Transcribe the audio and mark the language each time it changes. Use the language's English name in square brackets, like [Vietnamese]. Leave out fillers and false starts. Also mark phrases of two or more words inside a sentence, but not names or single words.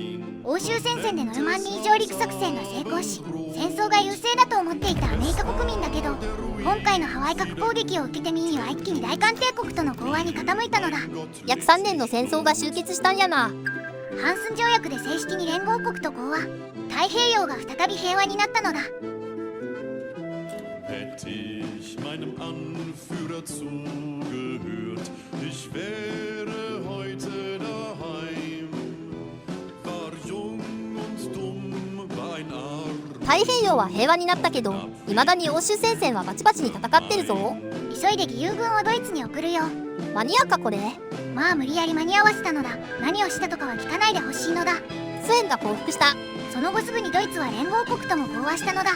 [Japanese] 欧州戦線でノルマンディー上陸作戦が成功し、戦争が優勢だと思っていたアメリカ国民だけど、今回のハワイ核攻撃を受けて民意は一気に大韓帝国との講和に傾いたのだ。約3年の戦争が終結したんやな。ハンスン条約で正式に連合国と講和、太平洋が再び平和になったのだ。 [German] Hätte ich meinem Anführer zugehört, ich wäre heute daheim. War jung und dumm, war ein Arm. [Japanese] 太平洋は平和になったけど、未だに欧州戦線はバチバチに戦ってるぞ。急いで義勇軍をドイツに送るよ。間に合うかこれ。まあ無理やり間に合わせたのだ。何をしたとかは聞かないでほしいのだ。スウェーンが降伏した。その後すぐにドイツは連合国とも講和したのだ。